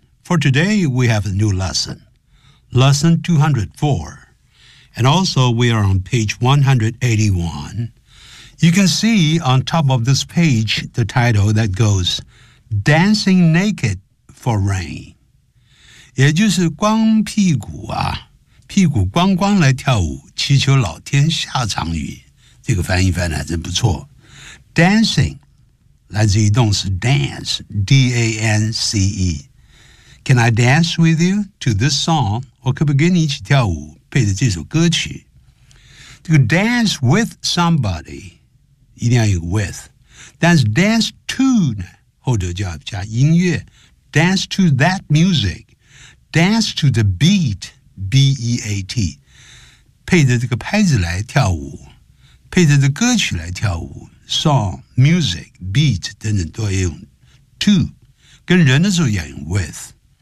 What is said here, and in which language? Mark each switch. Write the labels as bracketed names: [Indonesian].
[English] For today, we have a new lesson, lesson 204. And also, we are on page 181. You can see on top of this page the title that goes Dancing Naked for Rain. [Chinese] 也就是光屁股啊，屁股光光来跳舞，祈求老天下场雨。这个翻译翻的还真不错。 Dancing 来自于动词 dance, D-A-N-C-E. [English] Can I dance with you to this song? [Chinese] 我可不可以跟你一起跳舞，配着这首歌曲。这个 dance with somebody,一定要有 with， 但是 dance to 呢，后者就要加音乐 ， [English] dance to that music， dance to the beat， [Chinese] b e a t， 配着这个拍子来跳舞，配着这歌曲来跳舞 ，song music beat 等等都要用 to， 跟人的时候要用 with。